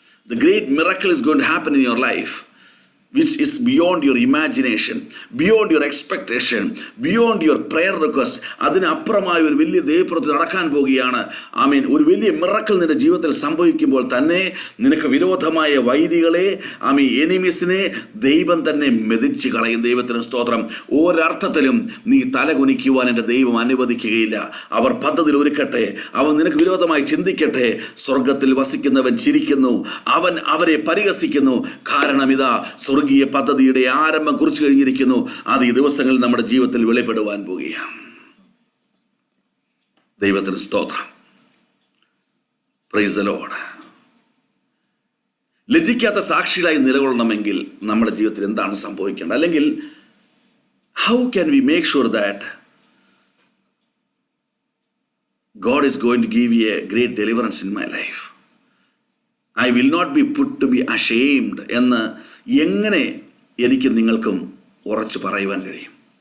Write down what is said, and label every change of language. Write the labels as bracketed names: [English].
[English] The great miracle is going to happen in your life, which is beyond your imagination, beyond your expectation, beyond your prayer request. [Malayalam] അതിനപ്പുറമായ ഒരു വലിയ ദൈവപ്രവൃത്തി നടക്കാൻ പോവുകയാണ്. ആമേൻ. ഒരു വലിയ miracle നിന്റെ ജീവിതത്തിൽ സംഭവിക്കുമ്പോൾ തന്നെ നിനക്ക് വിരോധമായ വൈരികളെ, ആമേൻ, എനിമീസിനെ ദൈവം തന്നെ മെതിച്ച് കളയും. ദൈവത്തിന് സ്തോത്രം. ഒരർത്ഥത്തിലും നീ തലകുനിക്കുവാൻ എൻ്റെ ദൈവം അനുവദിക്കുകയില്ല. അവർ പദ്ധതിയിൽ ഒരുക്കട്ടെ, അവൻ നിനക്ക് വിരോധമായി ചിന്തിക്കട്ടെ. സ്വർഗത്തിൽ വസിക്കുന്നവൻ ചിരിക്കുന്നു, അവൻ അവരെ പരിഹസിക്കുന്നു. കാരണം ഇതാ സ്വർഗീയ പദ്ധതിയുടെ ആരംഭം കുറിച്ചു കഴിഞ്ഞിരിക്കുന്നു. അത് ഈ ദിവസങ്ങളിൽ നമ്മുടെ ജീവിതത്തിൽ വെളിപ്പെടുവാൻ പോവുകയാണ്. ദൈവത്തിന് സ്തോത്രം. [English] Praise the Lord. [Malayalam] ലജ്ജിക്കാത്ത സാക്ഷികളായി നിലകൊള്ളണമെങ്കിൽ നമ്മുടെ ജീവിതത്തിൽ എന്താണ് സംഭവിക്കേണ്ടത്? [English] അല്ലെങ്കിൽ how can we make sure that God is going to give you a great deliverance in my life? I will not be put to be ashamed [Malayalam] എന്ന് എങ്ങനെ എനിക്ക് നിങ്ങൾക്കും ഉറച്ചു പറയുവാൻ കഴിയും?